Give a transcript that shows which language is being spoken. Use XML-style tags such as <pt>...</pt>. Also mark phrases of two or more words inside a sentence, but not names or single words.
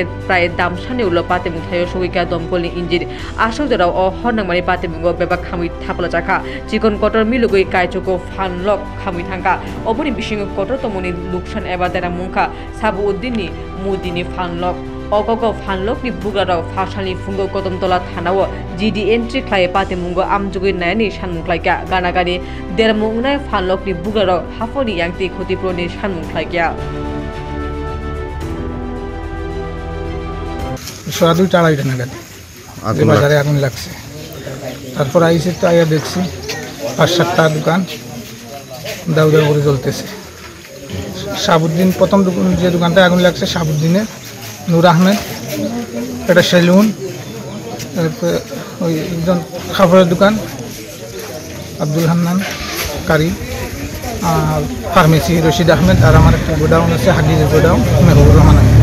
<trp>prai damsani ulo patimu thayo sugika domkolni injin Asodera o honangmani patimungo bebak khamui thapala jaka chikon kotor milugoi kaichoko phanlok khamui thangka oboni bisingo kotor tomoni luksan ebadera mungka sabu uddini mudini phanlok Ogogo phanlok ni bugara phasali fungo kodamtola thanao GD entry khlai patimungo amjugoi nayani sanmungklaika ganagani dermungnai phanlok ni bugara hafoni yangti khutiproni sanmungklaika Swadu chalai nagat</trp> <bn>বাজারে আগুন লাগছে তারপর আইসে তো আইয়া দেখছি ৫-৭টা দোকান দাউ দাউ করে জ্বলতেছে শাহাবুদ্দিন প্রথম যে দোকানটা আগুন লাগছে শাহাবুদ্দিনের নূর আহমেদ একটা সেলুন ওই একজন খাবারের দোকান আব্দুল হান্নান কারি আর ফার্মেসি রশিদ আহমেদ আর আমার একটা গোডাউন আছে হাদিজের গোডাউন মেহবুর রহমান</bn>